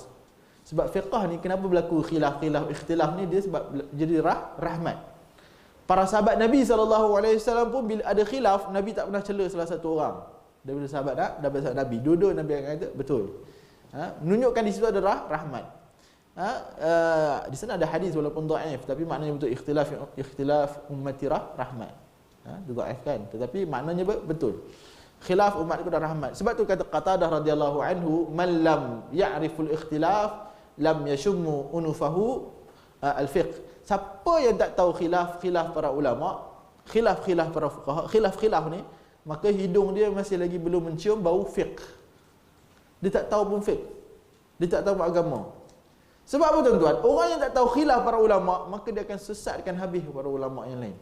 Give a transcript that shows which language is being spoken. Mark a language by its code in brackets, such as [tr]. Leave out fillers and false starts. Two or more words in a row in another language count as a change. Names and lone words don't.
[ms] Sebab fiqh ni kenapa berlaku ikhtilaf ni, dia sebab jadi rahmat. Para sahabat Nabi SAW pun bila ada khilaf, Nabi tak pernah cela salah satu orang daripada sahabat Nabi. Dua-dua Nabi akan kata betul. Menunjukkan di situ ada rahmat. Di sana ada hadis walaupun dhaif, tapi maknanya betul, [ar] اختلاف أمتي رحمة. [ms] Dhaifkan, tetapi maknanya betul. Khilaf umat itu dah rahmat. Sebab tu kata Qatadah radhiyallahu anhu, [ar] من لم يعرف الاختلاف لم يشم أنفه الفقه. [ms] Siapa yang tak tahu khilaf para ulama, khilaf para fuqaha, khilaf ni, maka hidung dia masih lagi belum mencium bau fiqh. Dia tak tahu pun fiqh. Dia tak tahu agama. Sebab apa tuan-tuan? Orang yang tak tahu khilaf para ulama, maka dia akan sesatkan habis para ulama yang lain.